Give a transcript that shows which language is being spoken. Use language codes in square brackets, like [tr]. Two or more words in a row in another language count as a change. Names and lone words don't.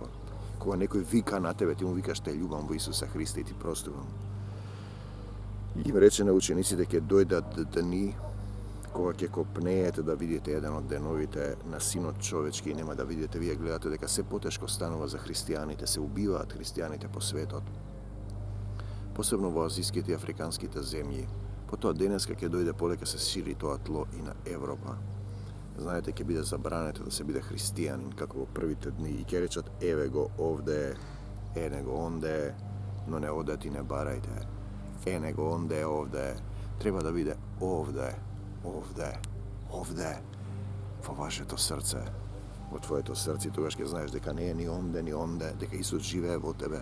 [mk] Кога некој вика на тебе, ти му викаш: те љубам во Исуса Христа и ти простувам. Им рече на учениците: ќе дојдат дни кога ќе копнеете да видите еден од деновите на Синот човечки и нема да видите. Вие гледате дека се потешко станува за христијаните, се убиваат христијаните по светот. посебно во азијските и африканските земји. Потоа денеска ќе дојде полека се шири тоа тло и на Европа. Знаете, ќе биде забрането да се биде христијанин, како во првите дни, и ќе речат, еве го овде, него онде, но не одете и не барајте. Него онде, овде, треба да биде овде, овде, овде, во вашето срце, во твоето срце, тогаш ќе знаеш дека не е ни онде, дека Исус живее во тебе.